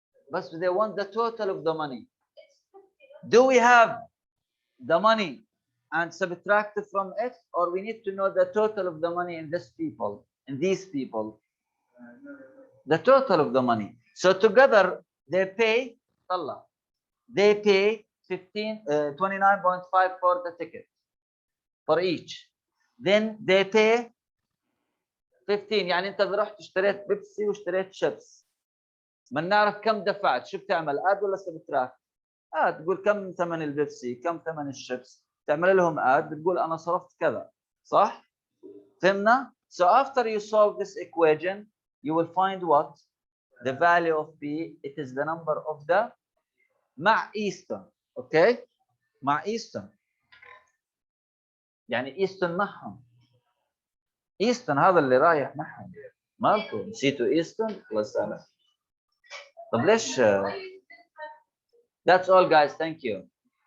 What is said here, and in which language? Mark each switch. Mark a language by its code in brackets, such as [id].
[en] But they want the total of the money. Do we have the money and subtract it from it, or we need to know the total of the money in this people, in these people? The total of the money. So together they pay, they pay 29.5 for the ticket for each. Then they pay [ar] 15 يعني انت اذا رحت اشتريت بيبسي واشتريت شيبس بدنا نعرف كم دفعت، شو بتعمل اد ولا سبتراكت؟ اد، تقول كم ثمن البيبسي، كم ثمن الشيبس، تعمل لهم اد بتقول انا صرفت كذا، صح؟ فهمنا؟ [en] So after you solve this equation you will find what? The value of P, it is the number of the [ar] مع Easton، اوكي؟ مع Easton يعني Easton معهم، Easton هذا اللي رايح معهم، مالكم نسيتوا Easton؟ الله يسامحك. طب ليش؟ [en] That's all guys, thank you.